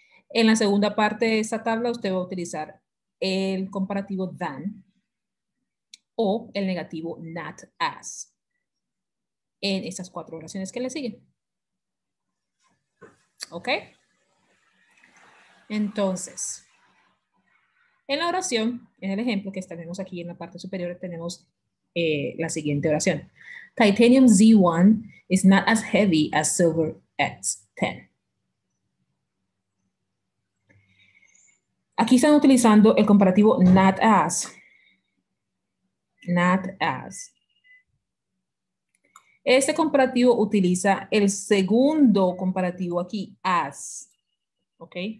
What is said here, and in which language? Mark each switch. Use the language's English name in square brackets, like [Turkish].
[Spanish] En la segunda parte de esta tabla, usted va a utilizar el comparativo than o el negativo not as en estas 4 oraciones que le siguen. ¿Ok? Entonces, en la oración, en el ejemplo que tenemos aquí en la parte superior, tenemos la siguiente oración. [English] Titanium Z1 is not as heavy as Silver X10. [Spanish] Aquí están utilizando el comparativo not as. Not as. Este comparativo utiliza el segundo comparativo aquí, as. ¿Ok?